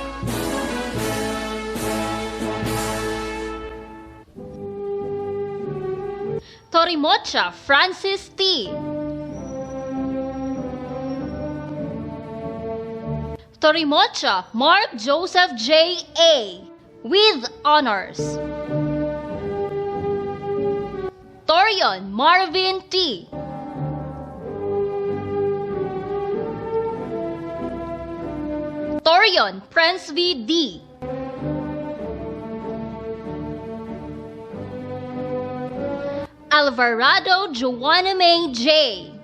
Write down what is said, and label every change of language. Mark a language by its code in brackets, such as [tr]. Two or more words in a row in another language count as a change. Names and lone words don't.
[en] Torimocha Francis T. Torimocha Mark Joseph J. A. with honors. Torion Marvin T. Torion Prince V. D. Alvarado Joanna May J.